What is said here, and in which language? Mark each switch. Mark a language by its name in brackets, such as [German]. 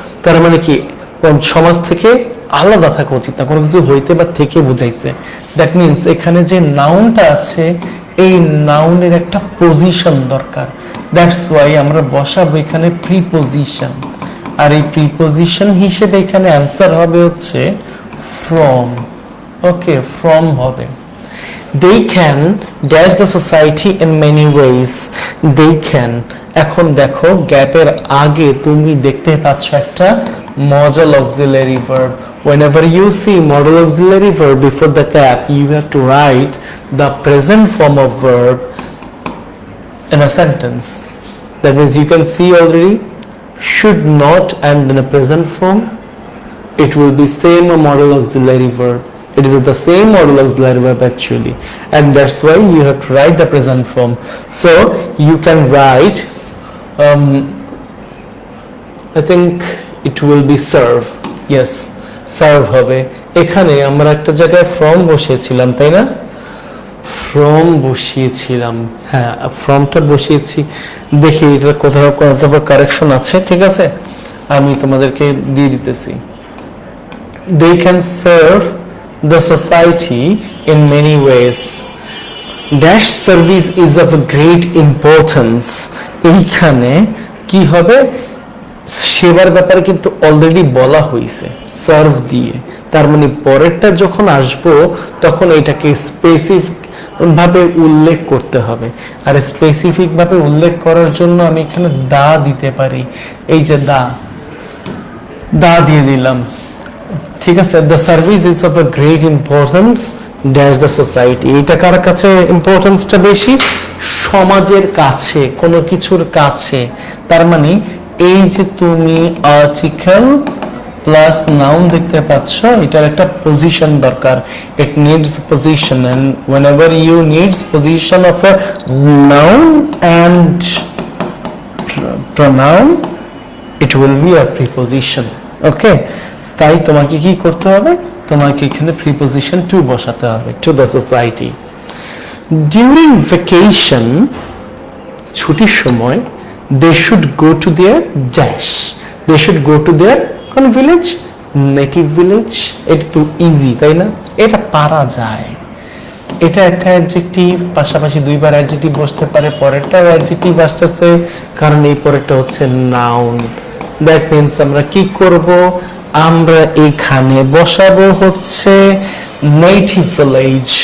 [Bangla] তার মানে কি, সমাজ থেকে আলাদা থাকা উচিত না, কোনো কিছু হইতে বা থেকে বুঝাইছে। দ্যাট মিনস এখানে যে নাউনটা আছে, এই নাউনের একটা পজিশন দরকার, [English] that's why [Bangla] আমরা বসাবো এখানে প্রিপোজিশন, আর এই প্রিপোজিশন হিসেবে এখানে অ্যান্সার হবে হচ্ছে ফ্রম। ওকে, ফ্রম হবে। [English] They can dash the society in many ways. [Bangla] They can, এখন দেখো গ্যাপের আগে তুমি দেখতে পাচ্ছ একটা [English] modal auxiliary verb. Whenever you see modal auxiliary verb before the gap, you have to write the present form of verb in a sentence. That means you can see already, should not and in a present form, it will be same a modal auxiliary verb. It is the same modal auxiliary verb actually, and that's why you have to write the present form. So you can write, I think it will be serve. Yes, serve [Bangla] হবে। এখানে আমরা একটা জায়গায় from বসিয়েছিলাম, তাই না? from বসিয়েছিলাম, হ্যাঁ ফ্রমটা বসিয়েছি, দেখি এটা কোথাও কারেকশন আছে, ঠিক আছে, আমি তোমাদেরকে দিয়ে দিতেছি। [English] They can serve the society in many ways. Dash service is of great importance. [Bangla] এইখানে কি হবে, সেবার ব্যাপারে কিন্তু অলরেডি বলা হয়েছে সার্ভ দিয়ে, তার মানে পরেরটা যখন আসবো তখন এটাকে স্পেসিফিক ভাবে উল্লেখ করতে হবে, আর স্পেসিফিক ভাবে উল্লেখ করার জন্য আমি এখানে দা দিতে পারি, এই যে দা দিয়ে দিলাম, ঠিক আছে। [English] the service is of a great importance dash the society, [Bangla] এইটা কার কাছে ইম্পর্টেন্সটা বেশি, সমাজের কাছে, কোনো কিছুর কাছে। তার মানে এই যে তুমি আর্টিকেল প্লাস নাউন দেখতে পাচ্ছ, এটার একটা পজিশন দরকার, [English] It needs position, and whenever you needs position of a noun and pronoun, it will be a preposition. [Bangla] Okay, তাই তোমাকে কি করতে হবে, তোমাকে এখানে প্রিপোজিশন টু বসাতে হবে, to the society. [English] during vacation, [Bangla] ছুটির সময়, [English] they should go to their dash, they should go to their কোন village, native village. [Bangla] এটা তো ইজি, তাই না, এটা পারা যায়, এটা একটা অ্যাডজেক্টিভ, পাশাপাশি দুইবার অ্যাডজেক্টিভ বসতে পারে, পরেরটাও অ্যাডজেক্টিভ আসতেছে, কারণ এই পরেরটা হচ্ছে নাউন। দ্যাট মিনস আমরা কি করব, আমরা এখানে বসাবো হচ্ছে নেটিভ ভিলেজ।